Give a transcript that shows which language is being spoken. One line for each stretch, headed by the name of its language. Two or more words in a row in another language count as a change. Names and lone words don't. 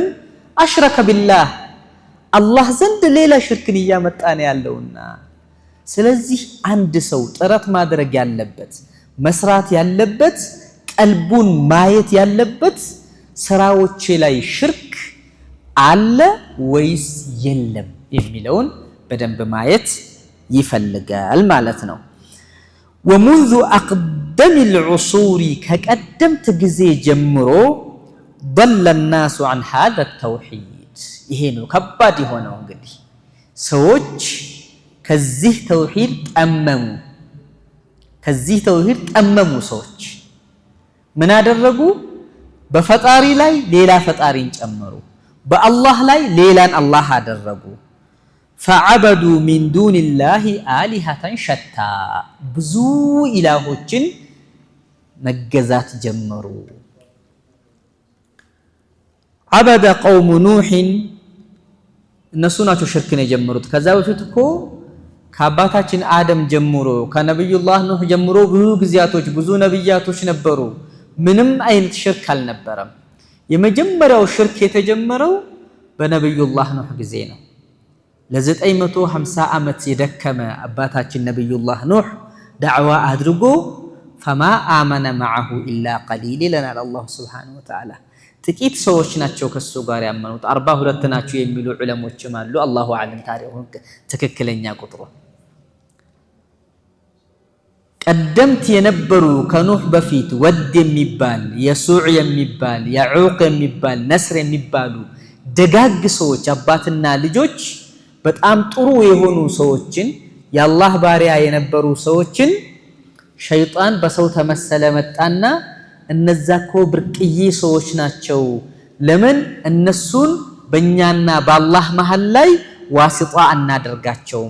Arabic: أشرك بالله
Amharic: አላህ ዘንድ ሌላ ሽርክን እያመጣ ነው ያለውና። ስለዚህ አንድ ሰው ጥረት ማድረግ ያለበት መስራት ያለበት ቀልቡን ማየት ያለበት ስራዎች ላይ ሽርክ አለ ወይስ የለም የሚለውን በደንብ ማየት ይፈልጋል ማለት ነው።
Arabic: ومنذ أقدم العصور
Amharic: ከቀደምት ጊዜ ጀምሮ
Arabic: ضل الناس عن هذا التوحيد
Amharic: ይሄ ነው ከባድ የሆነው። እንግዲህ ሰዎች ከዚህ ተውሂድ ጠመሙ። ከዚህ ተውሂድ ጠመሙ ሰዎች ምን አደረጉ? በፈጣሪ ላይ ሌላ ፈጣሪን ጨመሩ። በአላህ ላይ ሌላን አላህ አደረጉ።
Arabic: فعبدوا من دون الله آلهة شتى
Amharic: ብዙ ኢላሆችን መገዛት ጀመሩ። عبد
Arabic: قوم نوح
Amharic: እነሱ ናቸው ሽርክን የጀመሩት። ከዛ በፊት እኮ ከአባታችን አደም ጀምሮ ከነብዩላህ ኑህ ጀምሮ ብዙ ጊዜያቶች ብዙ ነብያቶች ነበሩ። ምንም አይነት ሽርክ አልነበረም። የመጀመሪያው ሽርክ የተጀመረው በነብዩላህ ኑህ ጊዜ ነው። ለ950 ዓመት የደከመ አባታችን ነብዩላህ ኑህ ዳዕዋ አድርጎ
Arabic: فما آمن معه إلا قليل لنا الله سبحانه وتعالى
Amharic: ጥቂት ሰዎች ናቸው ከሱ ጋር ያመኑት። 42 ናቸው የሚሉ ዑለሞችም አሉ።
Arabic: الله أعلم
Amharic: ታሪኩን ትክክለኛ ቁጥሩ። ቀደምት የነበሩ ከኑህ በፊት ወድ የሚባል የሱዕ የሚባል ያዑቅ የሚባል ነስር የሚባሉ ደጋግ ሰዎች አባትና ልጆች በጣም ጥሩ የሆኑ ሰዎችን የአላህ ባሪያ የነበሩ ሰዎችን ሸይጣን በሰው ተመሰለ መጣና እነዛኮ ብርቅዬ ሰዎች ናቸው፣ ለምን እነሱን በእኛና በአላህ መሃል ላይ ዋሲጣ አናደርጋቸውም?